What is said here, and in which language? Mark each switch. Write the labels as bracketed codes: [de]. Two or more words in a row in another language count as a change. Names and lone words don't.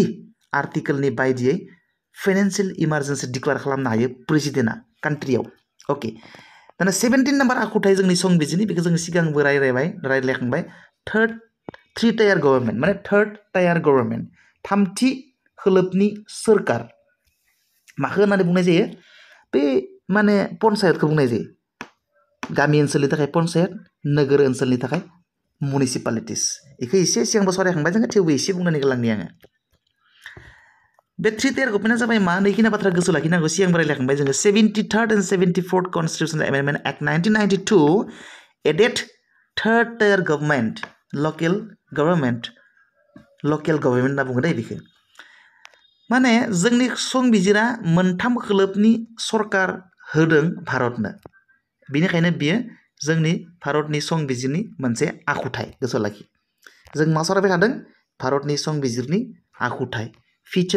[brx] आर्टिकलनि बायदियै [en] financial emergency declare [brx] खालामनो हायो प्रेसिडेन्टआ कान्ट्रियाव ओके दाना 17 नाम्बार आखुथाय जोंनि संबिजिरनि बेखौ जों सिगांबो रायलायखांबाय [en] three tier government [brx] माने [en] third tier government [brx] थामथि खोलोबनि सोरखार माखौ होननानै बुंनाय जायो बे माने पन्सायतखौ बुंनाय जायो गामि ओनसोलनि थाखाय पन्सायत नोगोर ओनसोलनि थाखाय मुनिसिपालिटिस बेखौ एसे सिगांबो सावरायखांबाय जोङो थेवबो एसे बुंनानै गालांनि आङो बे [en] three tier government [brx] जाबाय मा नैखिना बाथ्रा गोसोआव लाखिनांगौ सिगांबो रायलायखांबाय जोङो [en] 73rd and 74th constitutional amendment act 1992 added third tier government local government [brx] होनना बुङो दे बेखौ माने जोंनि संबिजिरा मोनथाम खोलोबनि सरकार होदों भारतनो बेनिखायनो बियो जोंनि भारतनि संबिजिरनि मोनसे आखुथाय गोसोआव लाखि जों मा सावरायबाय थादों भारतनि संबिजिरनि आखुथाय फिचार